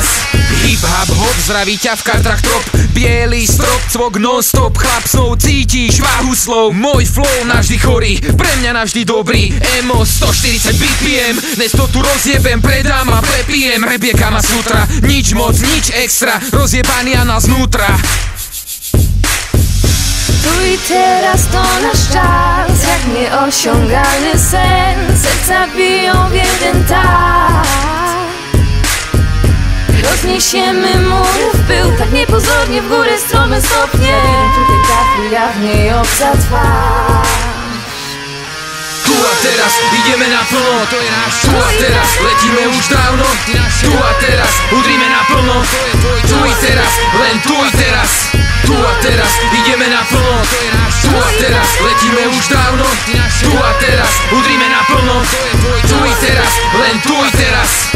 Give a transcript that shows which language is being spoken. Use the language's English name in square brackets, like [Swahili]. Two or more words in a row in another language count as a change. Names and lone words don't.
[Slovak] Hip hop hop, zdraví ťa v kartrach trop, bielý strop, cvok non-stop, chlap snov, cítiš váhu slov. Môj flow navždy chorý, pre mňa navždy dobrý, emo 140 BPM, dnes to tu rozjebem, predám a prepijem. Rap je Kama Sutra, nič moc, nič extra, rozjebaný anal znútra. [Polish] Tu i teraz to nasz czas, jak nieosiągalny sen. Serca biją w jeden tak. Rozniesiemy mury w pył, tak niepozornie w górę strome stopnie. Tutaj ta chwila w niej obca twarz. [Slovak] Tu a teraz ideme naplno, to je náš čas. Tu a teraz letíme už dávno, tu a teraz udrime naplno, [Polish] tu i teraz, [Slovak] len [Polish] tu i teraz. [Slovak] Tu a teraz ideme naplno, to je náš čas. Tu a teraz letíme už dávno, tu a teraz udrime naplno, [Polish] tu i teraz, [Slovak] len [Polish] tu i teraz.